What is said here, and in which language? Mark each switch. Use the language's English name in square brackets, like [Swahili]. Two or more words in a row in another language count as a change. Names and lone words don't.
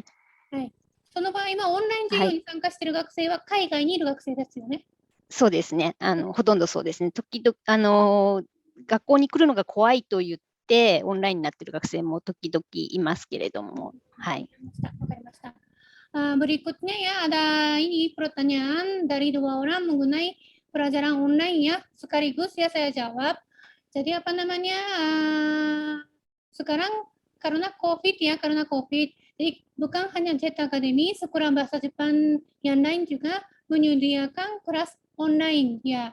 [Japanese] その場合はオンライン授業に参加している学生は海外にいる学生ですよね。そうですね。ほとんどそうですね。時々学校に来るのが怖いと言ってオンラインになっている学生も時々いますけれども。 [Indonesian] わかりました。Berikutnya ya ada ini pertanyaan dari 2 orang mengenai pelajaran online ya, sekaligus ya saya jawab. Jadi apa namanya, sekarang karena COVID ya, jadi bukan hanya Jet Academy, sekolah bahasa Jepang yang lain juga menyediakan kelas online ya.